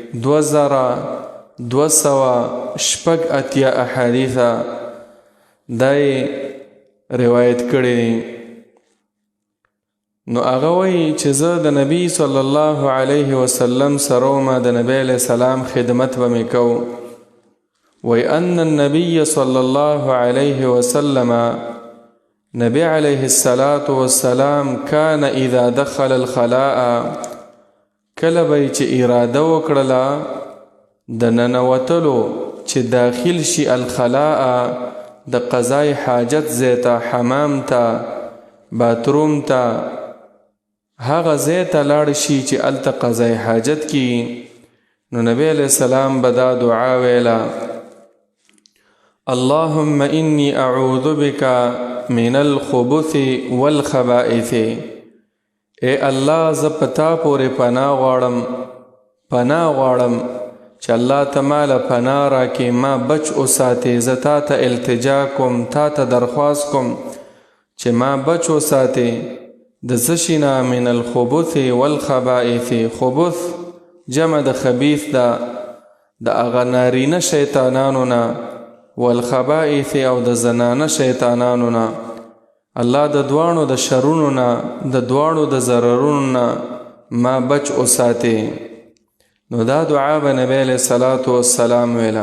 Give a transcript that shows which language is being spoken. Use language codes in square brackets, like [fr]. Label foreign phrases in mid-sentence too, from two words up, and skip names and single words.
[ps] 2280 احادیثه دا یې روایت کړي دي. نو هغه وایي چې زه د نبی [ar] صلی الله علیه وسلم [ps] سره ما د نبی [ar] علیه السلام [ps] خدمت به مې کو. [ar] وأن النبي صلى الله عليه وسلم نبي عليه الصلاة والسلام كان إذا دخل الخلاء [ps] کله به چې اراده وکړله د ننوتلو چې داخل شي الخلاء د قضای حاجت ځای ته، حمام ته، باتروم ته، هغه ځای ته لاړ شي چې هلته قضای حاجت کی، نو نبی [ar] علیہ السلام [ps] به دا دعا ویله: [ar] اللهم إني أعوذ بك من الخبث والخبائث. [ps] اے الله ز پتا پورې پناه غواړم چې الله ته ماله پناه راکې، ما بچ وساتې، زه تا ته التجا کوم، تا ته درخواست کوم چې ما بچ وساتې د څه شي نه؟ [ar] من الخبث والخبائث. [ps] خبث جمع د خبیث ده، د هغه نارینه شیطانانو نه، والخبائث او د زنانه شیطانانو نه. الله د دواړو د شرونو نه، د دواړو د ضررونو نه ما بچ وساتې. نو دا دعا به نبی [ar] علیہ الصلاة والسلام [ps] ویله.